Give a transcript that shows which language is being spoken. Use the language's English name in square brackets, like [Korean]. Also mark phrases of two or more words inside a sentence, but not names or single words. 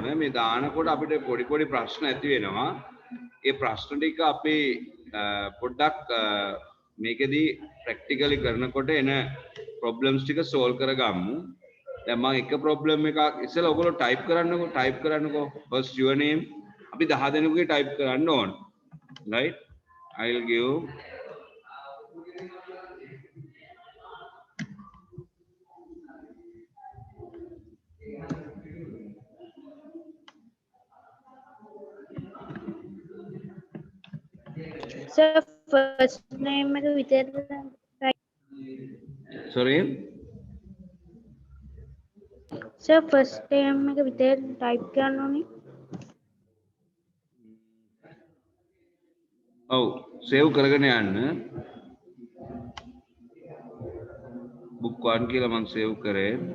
[Sinhala] මේ දානකොට අපිට පොඩි පොඩි ප්‍රශ්න ඇති වෙනවා. ඒ ප්‍රශ්න ටික අපි පොඩ්ඩක් මේකෙදි ප්‍රැක්ටිකලි කරනකොට එන ප්‍රොබ්ලම්ස් ටික සෝල්ව් කරගමු. දැන් මම එක ප්‍රොබ්ලම් එකක් ඉස්සෙල්ලා ඔයගොල්ලෝ ටයිප් කරන්නකෝ [English] first your name [Sinhala] අපි 10 දෙනෙකුගේ ටයිප් කරන්න ඕන. [English] right? I'll give [Sinhala] Sir, [English] first name [Sinhala] එක විතරද? [English] sorry. [Sinhala] Sir, [English] first name [Sinhala] එක විතර type කරන්න ඕනේ. ඔව් සේව් කරගෙන යන්න. book 1 කියලා මම සේව් කරේ.